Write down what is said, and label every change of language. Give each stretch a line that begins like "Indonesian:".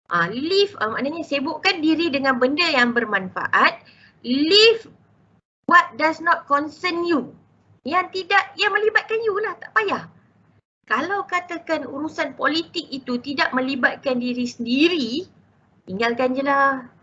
Malay: Leave maknanya sibukkan diri dengan benda yang bermanfaat.
English: Leave what does not concern you.
Malay: Yang tidak, yang melibatkan you lah, tak payah. Kalau katakan urusan politik itu tidak melibatkan diri sendiri, tinggalkan je lah.